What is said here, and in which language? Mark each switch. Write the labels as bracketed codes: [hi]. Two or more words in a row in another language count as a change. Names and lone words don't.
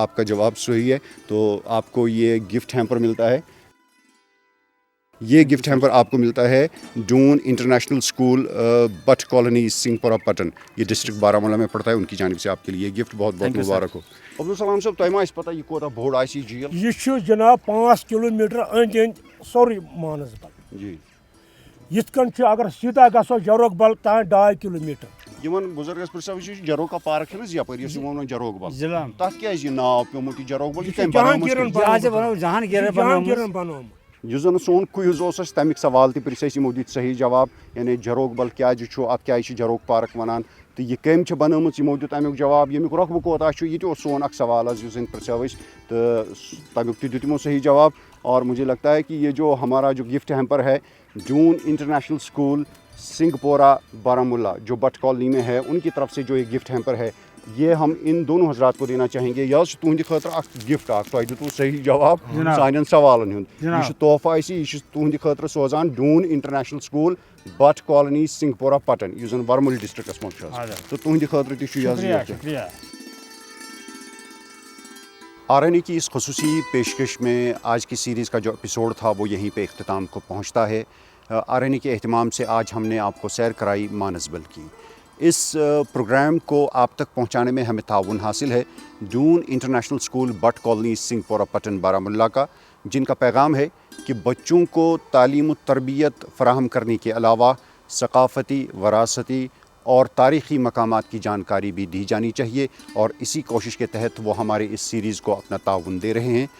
[ur] آپ کا جواب صحیح ہے، تو آپ کو یہ [en] gift hamper [ur] ملتا ہے. یہ [en] gift hamper [ur] آپ کو ملتا ہے ڈون انٹرنیشنل اسکول بٹ کالونی سنگھ پورہ پٹن، یہ ڈسٹرکٹ بارہمولہ میں پڑتا ہے، ان کی جانب سے آپ کے لیے گفٹ بہت بہت مبارک ہو. [ks] अब्दुल सलाम साहब, तुम पता ये कोता बोड़ आसी झील? ये जनाब 5 किलोमीटर अंद अंद सोरी मानसबल। जी, यिथ कन अगर सीधा गो जरोक बल तान 2.5 किलोमीटर। यमन बुजुर्गस पर जरोका पार्क है यपर जरोक बल, जिला तथ क्या नाव पेमुत जरोक बल? जहांगीरन बनोम। यह जन सोन क्विज तमिक सवाल तह यमो दित सही जवाब, यानी जरोक बल क्या अत क्या जरोक पार्क वनान, तो यह कम बनम यमो दित अमुक जवाब। यमुक रकबह कोता ये सोन अख सवाल जिस पृछो तो तमुक दित यमो सही जवाब। [ur] اور مجھے لگتا ہے کہ یہ جو ہمارا جو [en] gift hamper [ur] ہے ڈون انٹرنیشنل اسکول سنگھ پورہ بارہمولہ جو بٹ کالونی میں ہے، ان کی طرف سے جو ایک [en] gift hamper [ur] ہے، یہ ہم ان دونوں حضرات کو دینا چاہیں گے. [ks] यह तुंद खतर गिफ्ट तुम दितु सही जवाब सान सवालन हुंद, यह तोहफा यह तुंद खतर सोजान डून इंटरनेशनल स्कूल बट कॉलोनी सिंहपोरा पटन, यह जन वर्मुल डिस्ट्रिक्ट मज, तो तुंद खतर तह [ur] RNA کی اس خصوصی پیشکش میں آج کی سیریز کا جو ایپیسوڈ تھا وہ یہیں پہ اختتام کو پہنچتا ہے. RNA کے اہتمام سے آج ہم نے آپ کو سیر کرائی مانسبل کی. اس پروگرام کو آپ تک پہنچانے میں ہمیں تعاون حاصل ہے ڈون انٹرنیشنل اسکول بٹ کالونی سنگھ پورہ پٹن بارہمولہ کا، جن کا پیغام ہے کہ بچوں کو تعلیم و تربیت فراہم کرنے کے علاوہ ثقافتی، وراثتی اور تاریخی مقامات کی جانکاری بھی دی جانی چاہیے، اور اسی کوشش کے تحت وہ ہمارے اس سیریز کو اپنا تعاون دے رہے ہیں.